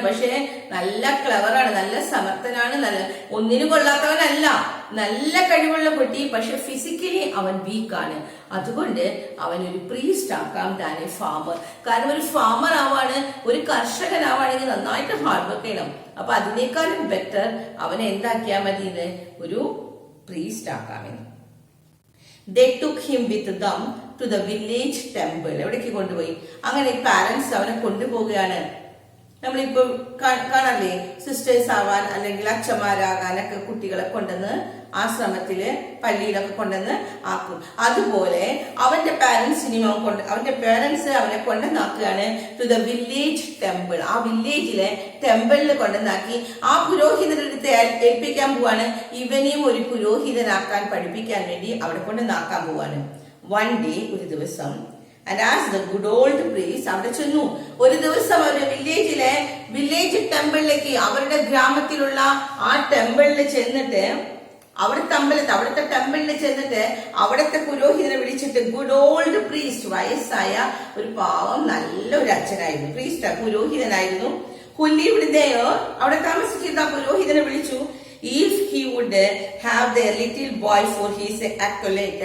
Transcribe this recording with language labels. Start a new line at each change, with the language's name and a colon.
Malayalam: പക്ഷെ നല്ല ക്ലവറാണ്, നല്ല സമർത്ഥനാണ്, നല്ല ഒന്നിനും കൊള്ളാത്തവനല്ല, നല്ല കഴിവുള്ള കുട്ടി. പക്ഷെ ഫിസിക്കലി അവൻ വീക്കാണ്. അതുകൊണ്ട് അവൻ ഒരു പ്രീസ്റ്റ് ആക്കാം
English: Than a farmer.
Malayalam: കാരണം ഒരു ഫാമർ ആവാണ്, ഒരു കർഷകനാവാണെങ്കിൽ നന്നായിട്ട് ഹാർഡ് വർക്ക് ചെയ്യണം. അപ്പൊ അതിനേക്കാളും ബെറ്റർ അവനെ എന്താക്കിയാൽ മതി? ഒരു priest ആക്കാമെന്ന്.
English: They took him with them to the village temple.
Malayalam: എവിടേക്ക് കൊണ്ടുപോയി? അങ്ങനെ പാരന്റ്സ് അവനെ കൊണ്ടുപോവുകയാണ്. നമ്മളിപ്പോ കാണാറില്ലേ, സിസ്റ്റേഴ്സ് ആവാൻ അല്ലെങ്കിൽ അച്ഛന്മാരാകാനൊക്കെ കുട്ടികളെ കൊണ്ടുവന്ന് ആശ്രമത്തില് പള്ളിയിലൊക്കെ കൊണ്ടുവന്ന് ആക്കും. അതുപോലെ അവന്റെ പാരന്റ്സ് അവനെ കൊണ്ടുവന്നാക്കുകയാണ്
English: To the village temple.
Malayalam: ആ വില്ലേജിലെ ടെമ്പിളിൽ കൊണ്ടുവന്നാക്കി ആ പുരോഹിതരുടെ ഏൽപ്പിക്കാൻ പോവാണ്. ഇവനെയും ഒരു പുരോഹിതനാക്കാൻ പഠിപ്പിക്കാൻ വേണ്ടി അവിടെ കൊണ്ടുവന്നാക്കാൻ പോവാണ്.
English: one day,
Malayalam: ഒരു ദിവസം,
English: and asked the good old priest,
Malayalam: അവിടെ ചെന്നു. ഒരു ദിവസം അവര് വില്ലേജ് ടെമ്പിളിലേക്ക്, അവരുടെ ഗ്രാമത്തിലുള്ള ആ ടെമ്പിളിൽ ചെന്നിട്ട്, അവിടുത്തെ ടെമ്പിളിൽ ചെന്നിട്ട് അവിടുത്തെ പുരോഹിതനെ വിളിച്ചിട്ട്,
English: good old priest,
Malayalam: വയസ്സായ ഒരു പാവം നല്ലൊരു അച്ഛനായിരുന്നു, പ്രീസ്റ്റ് പുരോഹിതനായിരുന്നു,
English: who lived there,
Malayalam: അവിടെ താമസിച്ചിരുന്ന പുരോഹിതനെ വിളിച്ചു.
English: If he would have their little boy for his acolyte.